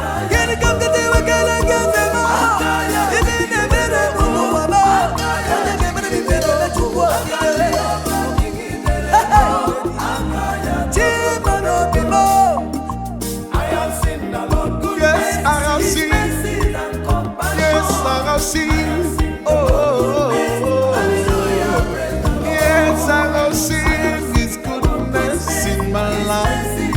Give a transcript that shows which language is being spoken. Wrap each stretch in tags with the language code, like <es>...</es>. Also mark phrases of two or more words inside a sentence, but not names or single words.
<ig>Gịnị ka m ga-eji wee kelee gị, eze m? Ị dị na-emere ụmụ ụwa m. Onye ga-emere m ife na-eme Chukwu okike. Hey, hey. Chi mara obi m.</ig> <en>Yes, I have seen. Yes, I have seen. Oh, oh, oh, oh. Yes, I have seen his goodness in my life.</en>